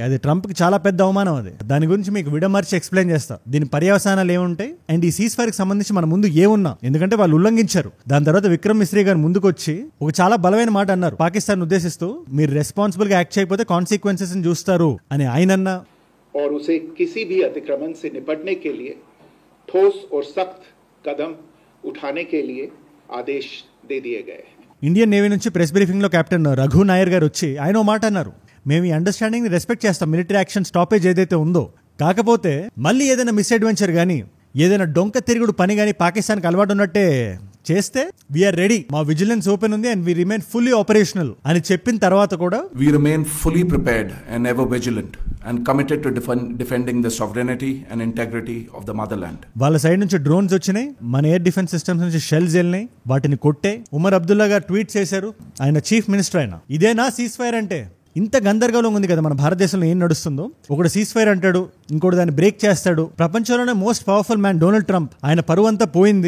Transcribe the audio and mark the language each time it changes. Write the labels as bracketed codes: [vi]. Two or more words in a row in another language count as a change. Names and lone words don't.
[te] అది ట్రంప్ కి చాలా పెద్ద అవమానం. అది దాని గురించి మీకు విడమర్చి ఎక్స్ప్లెయిన్ చేస్తా. దీని పర్యవసానాలు ఏముంటాయి అండ్ ఈ [en] cease fire [te] కి సంబంధించి మన ముందు ఏమున్నా, ఎందుకంటే వాళ్ళు ఉల్లంఘించారు. దాని తర్వాత విక్రమ్ మిశ్రీ గారు ముందుకు వచ్చి ఒక చాలా బలమైన మాట అన్నారు పాకిస్తాన్ ఉద్దేశిస్తూ, మీరు రెస్పాన్సిబుల్ గా యాక్ట్ చేయకపోతే కాన్సిక్వెన్సెస్ చూస్తారు అని ఆయన అన్నా. [hi] और उसे किसी भी अतिक्रमण से निपटने के लिए ठोस और सख्त कदम उठाने के लिए आदेश दे दिए गए हैं. [te] ఇండియన్ నేవీ నుంచి [en] press briefing [te] లో కెప్టెన్ రఘు నాయర్ గారు వచ్చి ఆయన ఓ మాట అన్నారు, మేము ఈ అండర్స్టాండింగ్ ని రెస్పెక్ట్ చేస్తాం, [en] military action stoppage [te] ఏదైతే ఉందో. కాకపోతే మళ్ళీ ఏదైనా మిస్అడ్వెంచర్ గానీ ఏదైనా డొంక తిరుగుడు పని గానీ పాకిస్తాన్కి అలవాటు ఉన్నట్టే చేస్తే [en] we are ready, [te] మా [en] vigilance open [te] ఉంది [en] and we remain fully operational [te] అని చెప్పిన తర్వాత కూడా [en] we remain fully prepared and ever vigilant and committed to defending the sovereignty and integrity of the motherland. [te] వాళ్ళ సైడ్ నుంచి డ్రోన్స్ వచ్చినాయి, మన [en] air defense systems [te] నుంచి షెల్స్ వెళ్ళినాయి, వాటిని కొట్టే. ఉమర్ అబ్దుల్లా గారు ట్వీట్ చేశారు, ఆయన [en] chief minister [te] ఆయన. ఇదేనా [en] cease fire [te] అంటే? ఇంత గందరగోళం ఉంది కదా మన భారతదేశంలో ఏం నడుస్తుందో. ఒకడు [en] cease fire [te] అంటాడు, ఇంకోటి దాన్ని బ్రేక్ చేస్తాడు. ప్రపంచంలోనే [en] most powerful man [te] డొనాల్డ్ ట్రంప్, ఆయన పరువు అంతా పోయింది.